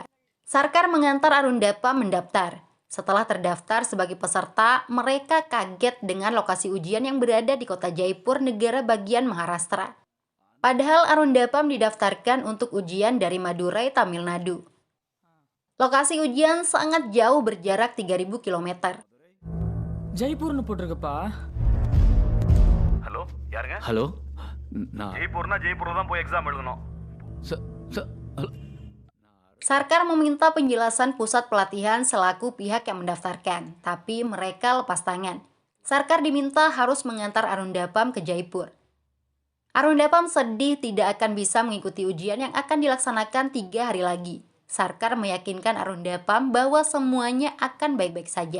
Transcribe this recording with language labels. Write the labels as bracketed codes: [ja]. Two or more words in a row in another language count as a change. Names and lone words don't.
[id] Sarkar mengantar Arundapam mendaftar. Setelah terdaftar sebagai peserta, mereka kaget dengan lokasi ujian yang berada di kota Jaipur, negara bagian Maharashtra. Padahal Arundapam didaftarkan untuk ujian dari Madurai, Tamil Nadu. Lokasi ujian sangat jauh, berjarak 3.000 km. [ta] ஜெய்ப்பூர்னு போட்டிருக்குப்பா. ஹலோ யாருங்க? ஹலோ நான் ஜெய்ப்பூர் தான் போய் எக்ஸாம் எழுதணும். ஹலோ. [id] Sarkar meminta penjelasan pusat pelatihan selaku pihak yang mendaftarkan, tapi mereka lepas tangan. Sarkar diminta harus mengantar Arundapam ke Jaipur. Arundapam sedih tidak akan bisa mengikuti ujian yang akan dilaksanakan 3 hari lagi. Sarkar meyakinkan Arundapam bahwa semuanya akan baik-baik saja.